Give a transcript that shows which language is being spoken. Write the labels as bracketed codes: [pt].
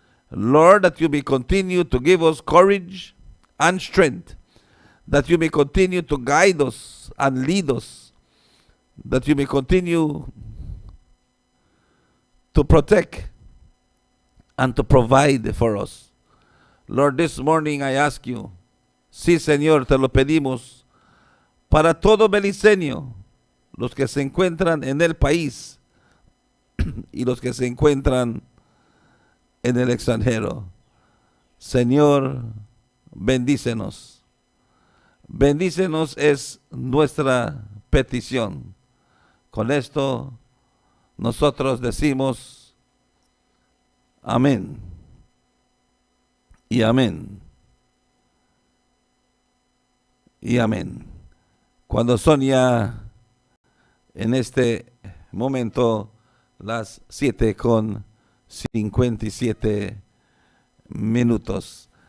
[en] Lord, that you may continue to give us courage and strength, that you may continue to guide us and lead us, that you may continue to protect and to provide for us. Lord, this morning I ask you, [es] sí, Señor, te lo pedimos, para todo beliceño, los que se encuentran en el país y los que se encuentran en el extranjero. Señor, bendícenos. Bendícenos es nuestra petición. Con esto nosotros decimos amén y amén y amén. Cuando son ya en este momento las 7:57 minutos.